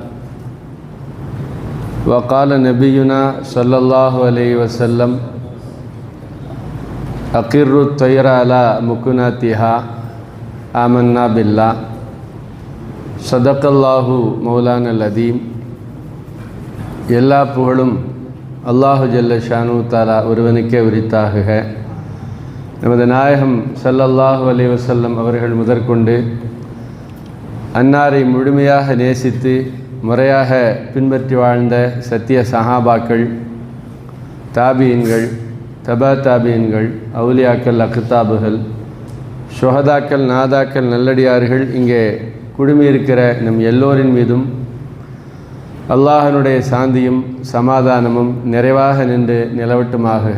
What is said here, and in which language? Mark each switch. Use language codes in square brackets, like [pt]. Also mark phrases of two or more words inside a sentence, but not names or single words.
[ar] وقال نبينا صلى الله عليه وسلم: أقروا الطير على مكناتها آمنا بالله. صدق الله مولانا العظيم. [ta] எல்லா புகழும் [ar] الله جل شأنه تعالى [ta] ஒருவனுக்கே உரித்தாகுக. நமது நாயகம் [ar] صلى الله عليه وسلم [ta] அவர்கள் முதற்கொண்டு அன்னாரை முழுமையாக நேசித்து முறையாக பின்பற்றி வாழ்ந்த சத்திய சஹாபாக்கள், தாபியின்கள், தபா தாபியின்கள், அவுலியாக்கள், அக்தாபுகள், ஷுஹதாக்கள், நாதாக்கள், நல்லடியார்கள் இங்கே குழுமியிருக்கிற நம் எல்லோரின் மீதும் அல்லாஹனுடைய சாந்தியும் சமாதானமும் நிறைவாக நின்று நிலவட்டுமாக.